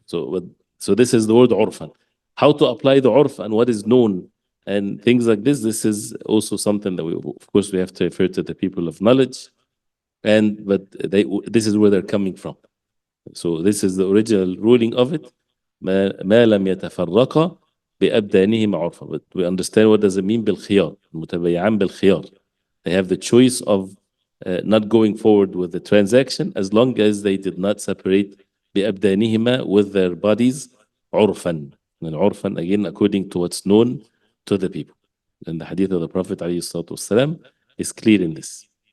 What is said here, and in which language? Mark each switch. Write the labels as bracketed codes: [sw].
[en] So this is the word urfan. How to apply the urf and what is known and things like this. This is also something that of course, we have to refer to the people of knowledge. But this is where they're coming from. So this is the original ruling of it. [ar] ما لم يتفرقا بأبدانهما عرفا. [en] But we understand what does it mean بالخيار. [ar] المتبايعان بالخيار. [en] They have the choice of not going forward with the transaction as long as they did not separate بأبدانهما with their bodies عرفا. And عرفا, again, according to what's known to the people. And the hadith of the Prophet ﷺ is clear in this.